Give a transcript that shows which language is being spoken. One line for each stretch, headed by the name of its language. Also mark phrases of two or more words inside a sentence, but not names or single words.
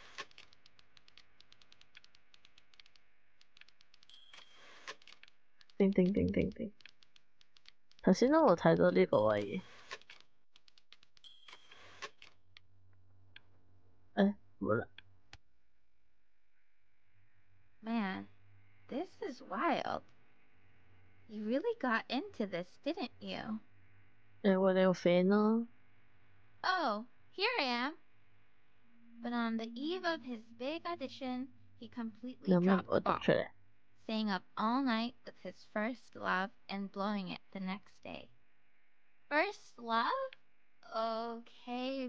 Cantonese: 叮叮叮叮叮！頭先都冇睇到呢個位嘅。誒，冇啦。
English: Man, this is wild. You really got into this, didn't you?
Cantonese: 我哋個 friend 咯。
English: Oh, here I am. But on the eve of his big audition, he completely dropped the ball, staying up all night with his first love and blowing it the next day. First love? Okay, Benny.